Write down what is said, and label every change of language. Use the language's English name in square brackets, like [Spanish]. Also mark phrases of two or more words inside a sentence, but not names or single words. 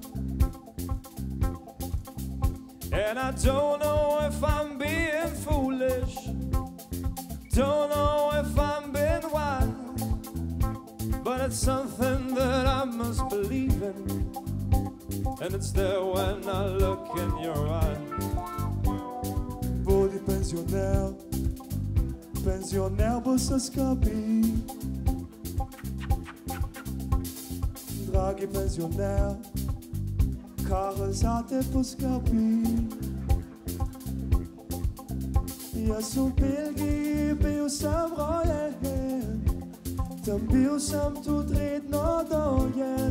[English] And I don't know if I'm being foolish, don't know if I'm being wild, but it's something that I must believe in, and it's there when I look in your eyes. [Slovenian] Bodi penzioner, penzioner bo se skrbi. Dragi penzioner, kar za te poskrbi. Jaz v Belgiji bil sem rojen, tam bil sem tudi redno dojen.